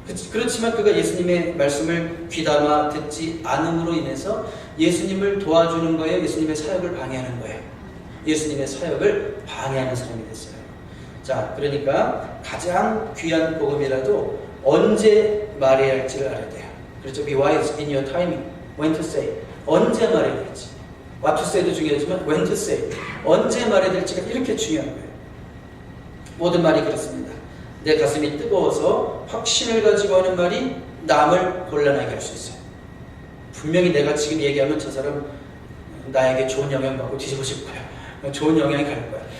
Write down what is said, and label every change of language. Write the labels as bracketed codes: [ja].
[ko] 그렇지만 그가 예수님의 말씀을 귀담아 듣지 않음으로 인해서 예수님을 도와주는 거예요? 예수님의 사역을 방해하는 거예요? 예수님의 사역을 방해하는 사람이 됐어요. 자, 그러니까 가장 귀한 복음이라도 언제 말해야 할지를 알아야 돼요. 그렇죠? [en] Be wise in your timing. When to say. [ko] 언제 말해야 될지. [en] What to say도 [ko] 중요하지만 [en] when to say. [ko] 언제 말해야 될지가 이렇게 중요한 거예요. 모든 말이 그렇습니다. 내 가슴이 뜨거워서 확신을 가지고 하는 말이 남을 곤란하게 할 수 있어요. 분명히 내가 지금 얘기하면 저 사람 나에게 좋은 영향 받고 뒤집어질 거야. 좋은 영향이 갈 거야.